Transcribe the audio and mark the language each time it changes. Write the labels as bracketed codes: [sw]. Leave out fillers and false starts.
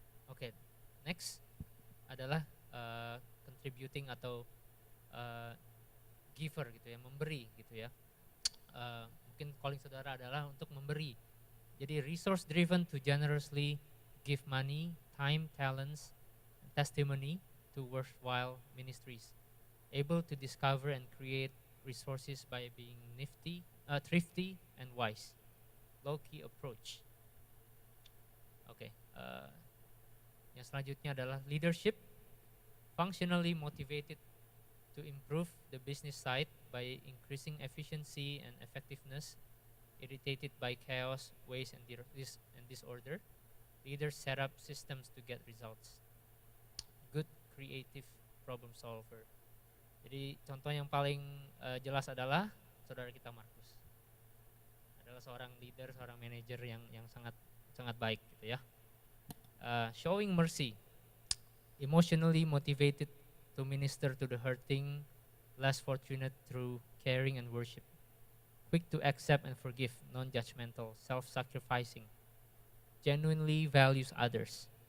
[id] Oke, next adalah contributing atau giver gitu ya, memberi gitu ya. Mungkin calling saudara adalah untuk memberi. Jadi [en] resource driven to generously give money, time, talents, and testimony to worthwhile ministries, able to discover and create resources by being thrifty and wise, low-key approach. [id] Oke, yang selanjutnya adalah [en] leadership, functionally motivated to improve the business side by increasing efficiency and effectiveness, irritated by chaos, waste, and disorder. Leaders set up systems to get results. Good creative problem solver. [id] Jadi contoh yang paling jelas adalah saudara kita Markus. Adalah seorang leader, seorang manajer yang sangat sangat baik gitu ya. [en] Showing mercy, emotionally motivated to minister to the hurting, less fortunate through caring and worship, quick to accept and forgive, non-judgmental, self-sacrificing, genuinely values others.